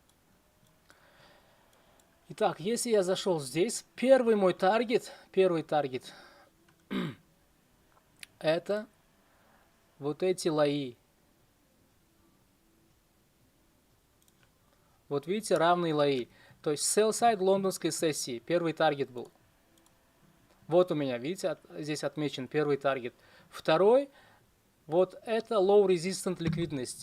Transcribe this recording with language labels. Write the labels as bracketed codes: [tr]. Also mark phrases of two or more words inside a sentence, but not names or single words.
[ru] Итак, если я зашел здесь, первый мой таргет, это вот эти лои. Вот видите, равные лои. То есть [en] sell side [ru] лондонской сессии, первый таргет был. Вот у меня, видите, здесь отмечен первый таргет. Второй, вот это [en] low resistant [ru] ликвидность.